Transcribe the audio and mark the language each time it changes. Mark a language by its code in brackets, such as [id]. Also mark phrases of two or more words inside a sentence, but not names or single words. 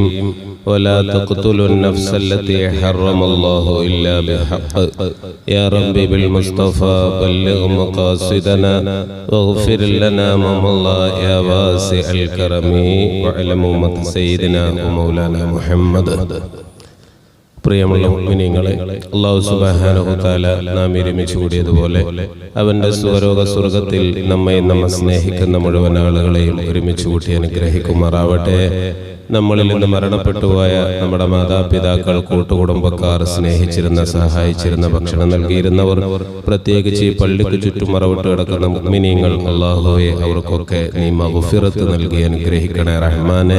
[ar] ولا تقتلوا النفس التي حرم الله إلا بالحق يا ربي بالمصطفى بلغ مقاصدنا واغفر لنا ما مضى يا واسع الكرم واعلم أمة سيدنا ومولانا محمد. [ml] പ്രിയമുള്ള മുഅ്മിനീങ്ങളെ, [ar] الله سبحانه و تعالى [ml] നാം ഒരുമിച്ച് കൂടിയതുപോലെ അവന്റെ സ്വരോഗ സ്വർഗ്ഗത്തിൽ നമ്മെ സ്നേഹിക്കുന്ന മുഴുവൻ ആളുകളെയും ഒരുമിച്ച് കൂട്ടി അനുഗ്രഹിക്കുമാറാവട്ടെ. നമ്മളിൽ നിന്ന് മരണപ്പെട്ടുപോയ നമ്മുടെ മാതാപിതാക്കൾ, കൂട്ടുകുടുംബക്കാർ, സ്നേഹിച്ചിരുന്ന, സഹായിച്ചിരുന്ന, ഭക്ഷണം നൽകിയിരുന്നവർ, പ്രത്യേകിച്ച് ഈ പള്ളിക്ക് ചുറ്റും മറവിട്ട് കിടക്കുന്ന മുഅ്മിനീങ്ങൾ, അല്ലാഹുവേ അവർക്കൊക്കെ നീ മഗ്ഫിറത്ത് നൽകി അനുഗ്രഹിക്കണേ റഹ്മാനെ.